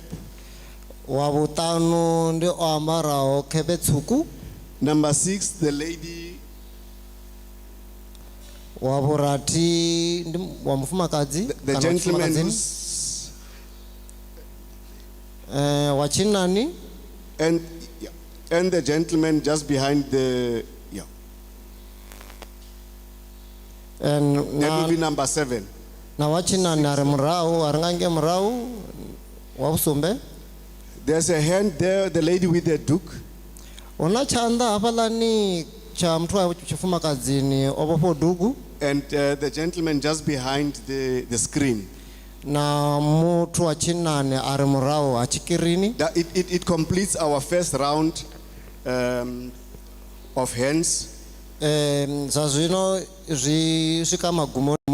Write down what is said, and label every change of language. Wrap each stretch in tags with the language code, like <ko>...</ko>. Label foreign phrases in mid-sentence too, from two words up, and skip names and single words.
<ve>wa vhuṱanu ndi o ambaraho khephe tswuku,</ve> <en>number 6, the lady,</en> <ve>wa vhurathi ndi wa mufumakadzi</ve> <en>the</en> <ve>kana</ve> <en>gentleman</en> <ve>mufumakadzini,</ve> <en>who's,</en> <ve>wa tshinnani</ve> <en>and the gentleman just behind the, yeah, that will be number 7.</en> <ve>na wa tshinnani a ri murahu a ri nga nge murahu wa vhusumbe.</ve> <en>There's a hand there, the lady with the duke.</en> <ve>Huna tshanḓa hafhaḽani tsha muthu wa tshifumakadzini o vhofho dugu,</ve> <en>And the gentleman just behind the screen.</en> <ve>na muthu wa tshinnani a ri murahu ha tshikirini.</ve> <en>It completes our first round of hands.</en> <ve>Zwa zwino zwi swika magumoni.</ve>